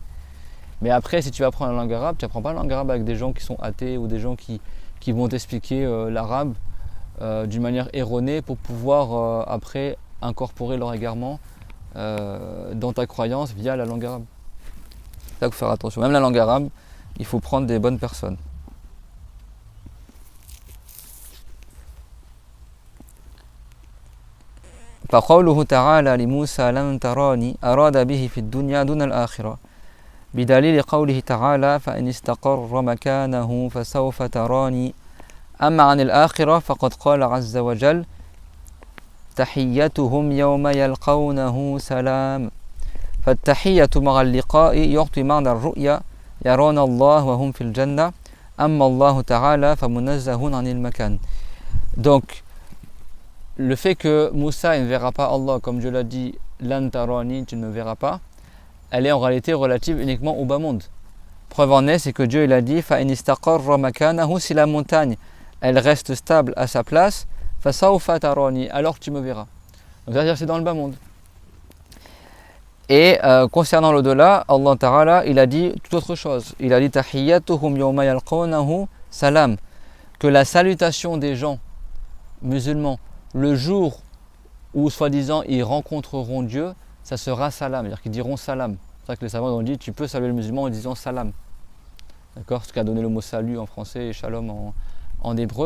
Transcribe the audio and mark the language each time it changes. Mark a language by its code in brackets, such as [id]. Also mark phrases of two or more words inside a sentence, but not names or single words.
[fr] Mais après, si tu vas apprendre la langue arabe, tu n'apprends pas la langue arabe avec des gens qui sont athées ou des gens qui vont t'expliquer l'arabe d'une manière erronée pour pouvoir après incorporer leur égarement dans ta croyance via la langue arabe. C'est ça qu'il faut faire attention. Même la langue arabe, il faut prendre des bonnes personnes. [ar] فقوله تعالى لموسى لن تراني أراد به في الدنيا دون الآخرة بدليل قوله تعالى فإن استقر مكانه فسوف تراني أما عن الآخرة فقد قال عز وجل تحيتهم يوم يلقونه سلام فالتحية مع اللقاء يعطي معنى الرؤيا يرون الله وهم في الجنة أما الله تعالى فمنزه عن المكان. [fr] Donc le fait que Moussa ne verra pas Allah, comme Dieu l'a dit, [ar] لن تراني, [fr] tu ne me verras pas, elle est en réalité relative uniquement au bas monde. Preuve en est, c'est que Dieu il a dit [ar] فإن استقر مكانه, [fr] si la montagne elle reste stable à sa place, [ar] فسوف تراني, [fr] alors tu me verras. Donc c'est-à-dire c'est dans le bas monde. Et concernant l'au-delà, [ar] الله تعالى, [fr] il a dit toute autre chose. Il a dit [ar] تحيتهم يوم يلقونه سلام, [fr] que la salutation des gens musulmans le jour où soi-disant ils rencontreront Dieu, ça sera salam, c'est-à-dire qu'ils diront salam. C'est ça que les savants ont dit tu peux saluer le musulman en disant salam. D'accord, ce qu'a donné le mot salut en français et shalom en hébreu.